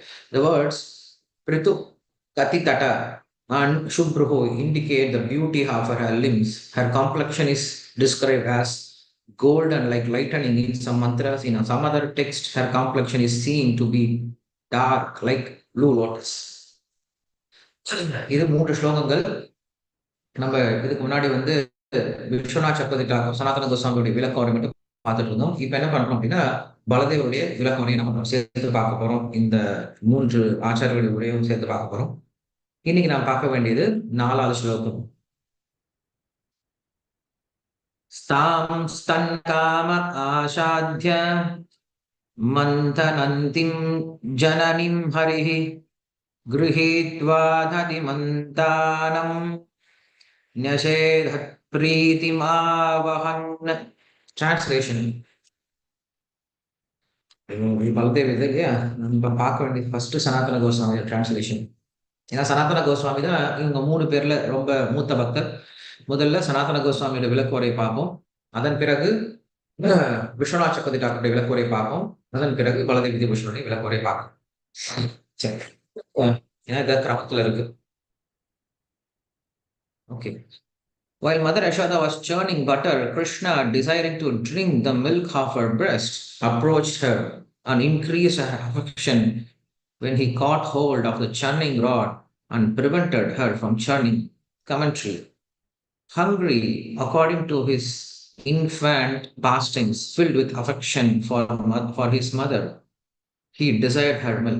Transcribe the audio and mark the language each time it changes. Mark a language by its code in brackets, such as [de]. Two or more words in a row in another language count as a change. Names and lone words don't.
[en] The words Pritu Katitata and Shubhruho indicate the beauty of her limbs. Her complexion is described as golden like lightning in some mantras. In some other text, her complexion is seen to be dark like blue lotus. [ta] இது மூன்று ஸ்லோகங்கள். நம்ம இதுக்கு முன்னாடி வந்து விஸ்வநாத் சக்கரவர்த்தி சனாதன கோஸ்வாமியுடைய விளக்க உரை மட்டும் பார்த்துட்டு இருந்தோம். இப்ப என்ன பண்றோம் அப்படின்னா பலதேவருடைய விளக்க உரையை நம்ம சேர்த்து பார்க்க போறோம். இந்த மூன்று ஆச்சாரியர்களுடைய உரையும் சேர்த்து பார்க்க போறோம். இன்னைக்கு நாம் பார்க்க வேண்டியது 4வது ஸ்லோகம். [sa] स्ताम् स्तन्काम आसाद्य मन्दनन्दिम् जननिम् हरिहि गृहीत्वा धदिमन्तानं न्यषेधत् प्रीतिमावहन्. [en] Translation. [ta] பலதேவ் இது இல்லையா, நம்ம பார்க்க வேண்டியது ஃபர்ஸ்ட் சனாதன கோஸ்வாமி டிரான்ஸ்லேஷன். ஏன்னா சனாதன கோஸ்வாமி தான் இவங்க 3 பேர்ல ரொம்ப மூத்த பக்தர். முதல்ல சனாதன கோஸ்வாமியோட விளக்குரை பார்ப்போம். அதன் பிறகு விஸ்வநாத் சக்கரவர்த்தி டாக்டருடைய விளக்குரை பார்ப்போம். அதன் பிறகு பலதேவ் வித்யாபூஷனுடைய விளக்குரை பார்ப்போம். சரி, ஏன்னா இதை கிரமத்துல இருக்கு. ஓகே. [en] While Mother Yashoda was churning butter, Krishna, desiring to drink the milk of her breast, approached her and increased her affection when he caught hold of the churning rod and prevented her from churning. Commentary. Hungry, according to his infant pastings, filled with affection for his mother, he desired her milk.